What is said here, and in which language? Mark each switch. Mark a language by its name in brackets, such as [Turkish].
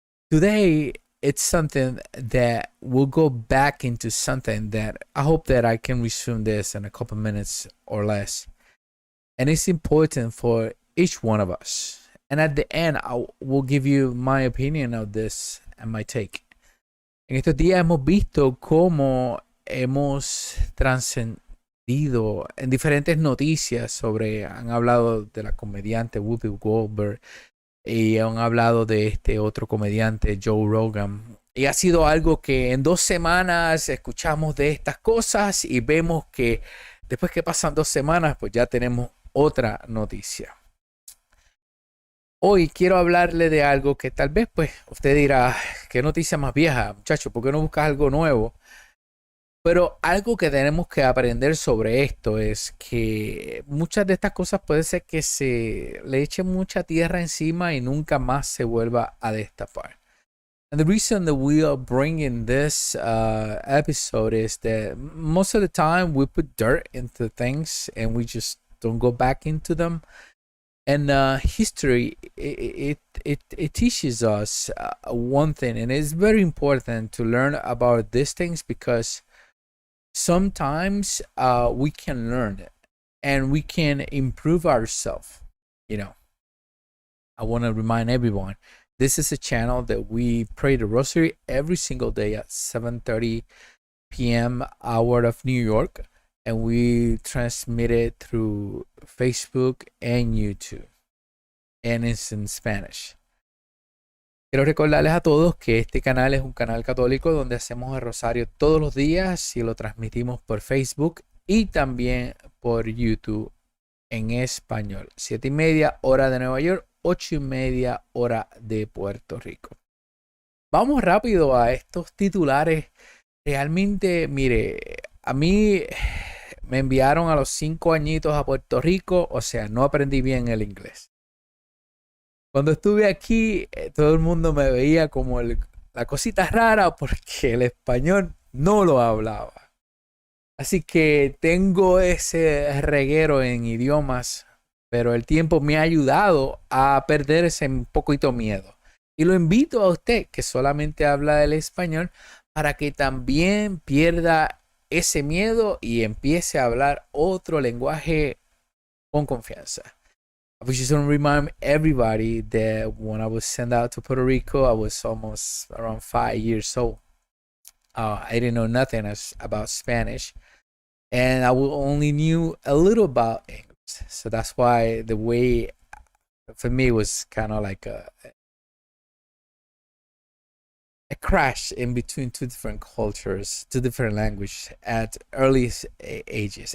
[English] Today it's something that will go back into something that I hope that I can resume this in a couple minutes or less. And it's important for each one of us. And at the end, I will give you my opinion of this and my take. [Spanish] En estos días hemos visto cómo hemos trascendido en diferentes noticias han hablado de la comediante Whoopi Goldberg, y han hablado de este otro comediante, Joe Rogan. Y ha sido algo que en 2 semanas escuchamos de estas cosas y vemos que después que pasan 2 semanas, pues ya tenemos otra noticia. Hoy quiero hablarle de algo que tal vez pues usted dirá, qué noticia más vieja, muchacho, ¿por qué no buscas algo nuevo? Pero algo que tenemos que aprender sobre esto es que muchas de estas cosas puede ser que se le eche mucha tierra encima y nunca más se vuelva a destapar. [English] And the reason that we are bringing this episode is that most of the time we put dirt into things and we just don't go back into them. And history, it teaches us one thing, and it's very important to learn about these things because sometimes we can learn it and we can improve ourselves. I want to remind everyone, this is a channel that we pray the rosary every single day at 7:30 p.m. hour of New York, and we transmit it through Facebook and YouTube, and it's in Spanish. [Spanish] Quiero recordarles a todos que este canal es un canal católico donde hacemos el rosario todos los días y lo transmitimos por Facebook y también por YouTube en español. 7:30 hora de Nueva York, 8:30 hora de Puerto Rico. Vamos rápido a estos titulares. Realmente, mire, a mí me enviaron a los 5 añitos a Puerto Rico, o sea, no aprendí bien el inglés. Cuando estuve aquí, todo el mundo me veía como la cosita rara porque el español no lo hablaba. Así que tengo ese reguero en idiomas, pero el tiempo me ha ayudado a perder ese poquito miedo. Y lo invito a usted que solamente habla el español para que también pierda ese miedo y empiece a hablar otro lenguaje con confianza. [English] I just want to remind everybody that when I was sent out to Puerto Rico, I was almost around 5 years old. I didn't know nothing about Spanish, and I only knew a little about English. So that's why the way for me was kind of like a crash in between 2 different cultures, 2 different languages at early ages.